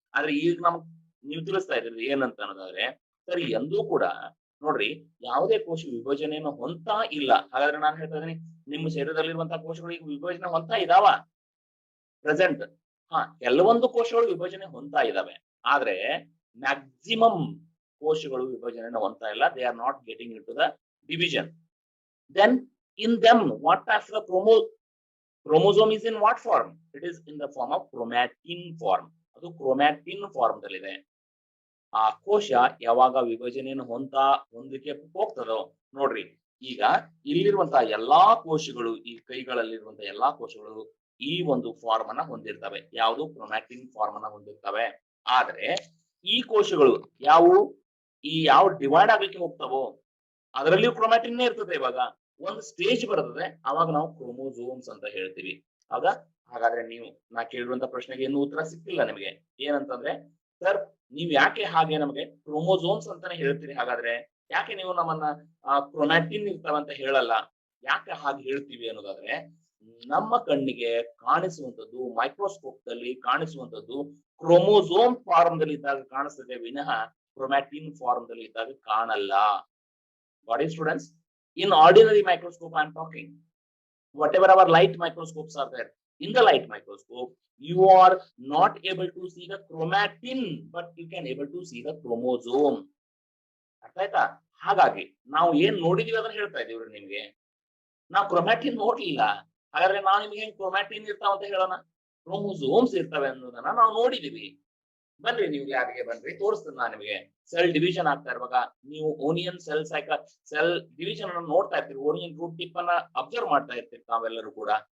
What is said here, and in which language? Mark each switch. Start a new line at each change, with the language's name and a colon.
Kannada: ಆದ್ರೆ ಈಗ ನಮ್ಗ್ ನೀವು ತಿಳಿಸ್ತಾ ಇದ್ರಿ ಏನಂತ ಅನ್ನೋದಾದ್ರೆ, ಸರಿ ಎಂದೂ ಕೂಡ ನೋಡ್ರಿ ಯಾವುದೇ ಕೋಶ ವಿಭಜನೆಯನ್ನು ಹೊಂತಾ ಇಲ್ಲ. ಹಾಗಾದ್ರೆ ನಾನು ಹೇಳ್ತಾ ಇದ್ದೀನಿ, ನಿಮ್ಮ ಶರೀರದಲ್ಲಿರುವಂತಹ ಕೋಶಗಳು ಈಗ ವಿಭಜನೆ ಹೊಂತಾ ಇದಾವ ಪ್ರೆಸೆಂಟ್? ಕೆಲವೊಂದು ಕೋಶಗಳು ವಿಭಜನೆ ಹೊಂತಾ ಇದಾವೆ, ಆದ್ರೆ ಮ್ಯಾಕ್ಸಿಮಮ್ ಕೋಶಗಳು ವಿಭಜನೆಯನ್ನು ಹೊಂತಾ ಇಲ್ಲ.
English: They are not getting into the division. Then in them, what type of chromosome is in what form? It is in the form of chromatin form.
Kannada: ಅದು ಕ್ರೋಮ್ಯಾಟಿನ್ ಫಾರ್ಮ್ ದಲ್ಲಿದೆ. ಆ ಕೋಶ ಯಾವಾಗ ವಿಭಜನೆಯನ್ನು ಹೊಂದಕ್ಕೆ ಹೋಗ್ತದೋ ನೋಡ್ರಿ, ಈಗ ಇಲ್ಲಿರುವಂತಹ ಎಲ್ಲಾ ಕೋಶಗಳು, ಈ ಕೈಗಳಲ್ಲಿರುವಂತಹ ಎಲ್ಲಾ ಕೋಶಗಳು ಈ ಒಂದು ಫಾರ್ಮ್ ಅನ್ನ ಹೊಂದಿರ್ತವೆ. ಯಾವುದು? ಕ್ರೋಮ್ಯಾಟಿನ್ ಫಾರ್ಮ್ ಅನ್ನ ಹೊಂದಿರ್ತವೆ. ಆದ್ರೆ ಈ ಕೋಶಗಳು ಯಾವ ಡಿವೈಡ್ ಆಗ್ಲಿಕ್ಕೆ ಹೋಗ್ತಾವೋ ಅದರಲ್ಲಿಯೂ ಕ್ರೊಮ್ಯಾಟಿನ್ ಇರ್ತದೆ. ಇವಾಗ ಒಂದು ಸ್ಟೇಜ್ ಬರ್ತದೆ, ಅವಾಗ ನಾವು ಕ್ರೋಮೋಸೋಮ್ಸ್ ಅಂತ ಹೇಳ್ತೀವಿ. ಹಾಗಾದ್ರೆ ನಾ ಕೇಳಿರುವಂತ ಪ್ರಶ್ನೆಗೆ ಇನ್ನೂ ಉತ್ತರ ಸಿಕ್ಕಿಲ್ಲ ನಿಮಗೆ. ಏನಂತಂದ್ರೆ, ಸರ್ ನೀವ್ ಯಾಕೆ ಹಾಗೆ ನಮಗೆ ಕ್ರೋಮೋಸೋಮ್ಸ್ ಅಂತಾನೆ ಹೇಳ್ತೀರಿ? ಹಾಗಾದ್ರೆ ಯಾಕೆ ನೀವು ನಮ್ಮನ್ನ ಕ್ರೊಮ್ಯಾಟಿನ್ ಇರ್ತಾವಂತ ಹೇಳಲ್ಲ? ಯಾಕೆ ಹಾಗೆ ಹೇಳ್ತೀವಿ ಅನ್ನೋದಾದ್ರೆ, ನಮ್ಮ ಕಣ್ಣಿಗೆ ಕಾಣಿಸುವಂತದ್ದು, ಮೈಕ್ರೋಸ್ಕೋಪ್ ದಲ್ಲಿ ಕಾಣಿಸುವಂತದ್ದು ಕ್ರೋಮೋಸೋಮ್ ಫಾರ್ಮ್ ದಲ್ಲಿ ಇದ್ದಾಗ ಕಾಣಿಸ್ತದೆ ವಿನಃ ಕ್ರೊಮ್ಯಾಟಿನ್ ಫಾರ್ಮ್ ದಲ್ಲಿ ಇದ್ದಾಗ ಕಾಣಲ್ಲ.
English: What is, students? In ordinary microscope I am talking. Whatever our light microscopes are there, in the light microscope you are not able to see the chromatin, but you can able to see the chromosome.
Kannada: ಅರ್ಥ ಆಯ್ತಾ? ಹಾಗಾಗಿ ನಾವು ಏನ್ ನೋಡಿದೀವಿ ಅದನ್ನ ಹೇಳ್ತಾ ಇದೀವಿ ನಿಮ್ಗೆ. ನಾವು ಕ್ರೊಮ್ಯಾಟಿನ್ ನೋಡ್ಲಿಲ್ಲ, ಹಾಗಾದ್ರೆ ನಾವು ನಿಮ್ಗೆ ಹೆಂಗ್ ಕ್ರೊಮ್ಯಾಟಿನ್ ಇರ್ತಾವ ಅಂತ ಹೇಳೋಣ? ಕ್ರೋಮೋಸೋಮ್ಸ್ ಇರ್ತವೆ ಅನ್ನೋದನ್ನ ನಾವು ನೋಡಿದೀವಿ. ಬನ್ರಿ ನೀವು ಯಾರಿಗೆ ಬನ್ರಿ, ತೋರಿಸ್ತೀನಿ ನಾನು ನಿಮಗೆ. ಸೆಲ್ ಡಿವಿಷನ್ ಆಗ್ತಾ ಇರುವಾಗ ನೀವು ಓನಿಯನ್ ಸೆಲ್ ಡಿವಿಷನ್ ಅನ್ನು ನೋಡ್ತಾ ಇರ್ತೀರಿ, ಓನಿಯನ್ ರೂಟ್ ಟಿಪ್ ಅನ್ನ ಅಬ್ಸರ್ವ್ ಮಾಡ್ತಾ ಇರ್ತೀರಿ ತಾವೆಲ್ಲರೂ ಕೂಡ.